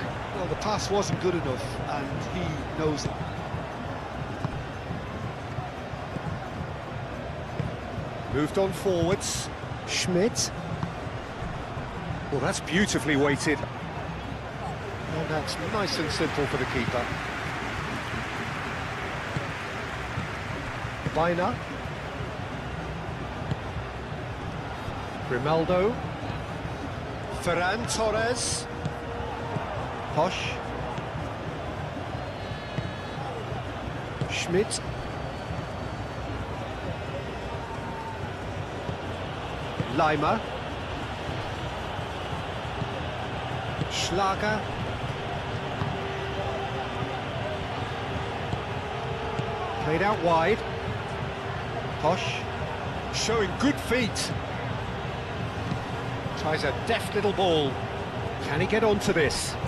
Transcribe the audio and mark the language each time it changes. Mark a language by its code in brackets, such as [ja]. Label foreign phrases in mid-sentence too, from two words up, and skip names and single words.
[en] Well, the pass wasn't good enough, and he knows it. Moved on forwards. Schmidt. Well, that's beautifully weighted. And that's nice and simple for the keeper. Bainer. Grimaldo. Ferran Torres. Posh. Schmidt. Lima. Schlager. Played out wide. Posh. Showing good feet. Tries a deft little ball. Can he get onto this?